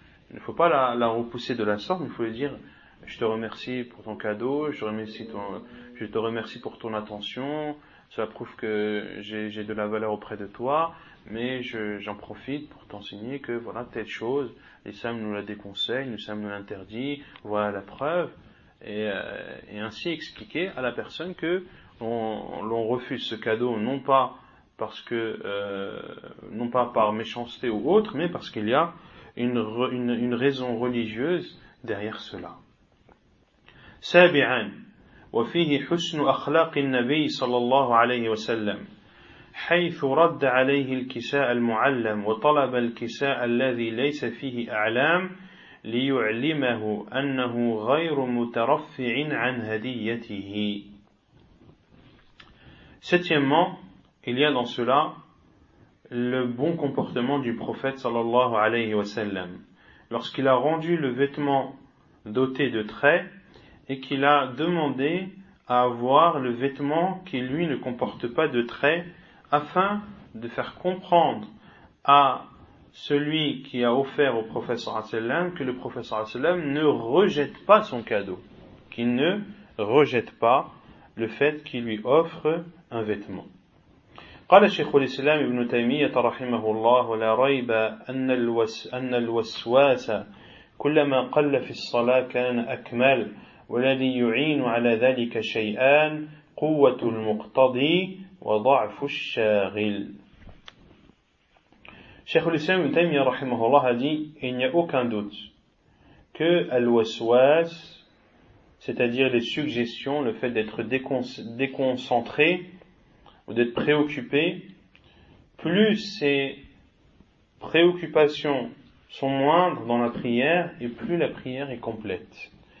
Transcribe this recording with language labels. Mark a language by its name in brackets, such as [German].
[French] Il ne faut pas la repousser de la sorte, il faut lui dire, je te remercie pour ton cadeau, je te remercie pour ton attention, cela prouve que j'ai de la valeur auprès de toi, mais j'en profite pour t'enseigner que voilà, telle chose, l'islam nous la déconseille, l'islam nous l'interdit, voilà la preuve, et ainsi expliquer à la personne que l'on refuse ce cadeau, non pas parce que, non pas par méchanceté ou autre, mais parce qu'il y a une raison religieuse derrière cela. [Arabic] سابعا وفيه حسن أخلاق النبي صلى الله عليه وسلم حيث رد عليه الكساء المعلم وطلب الكساء الذي ليس فيه أعلام ليعلمه أنه غير مترفع عن هديته. [French] Septièmement, il y a dans cela le bon comportement du prophète [Arabic] صلى الله عليه وسلم [French] lorsqu'il a rendu le vêtement doté de traits et qu'il a demandé à avoir le vêtement qui lui ne comporte pas de traits, afin de faire comprendre à celui qui a offert au prophète sallallahu alayhi wa sallam que le prophète sallallahu alayhi wa sallam ne rejette pas son cadeau, qu'il ne rejette pas le fait qu'il lui offre un vêtement. [Arabic] قال شيخ الإسلام ابن تيمية رحمه الله لا ريب أن الوسواس كلما قل في الصلاة كان أكمل والذي يعين على ذلك شيئان قوة المقتضي وضعف الشاغل. [French] Cheikh al-Islam ibn Taymiyyah rahimahullah a dit, il n'y a aucun doute que al-waswas, c'est-à-dire les suggestions, le fait d'être déconcentré ou d'être préoccupé, plus ces préoccupations sont moindres dans la prière et plus la prière est complète.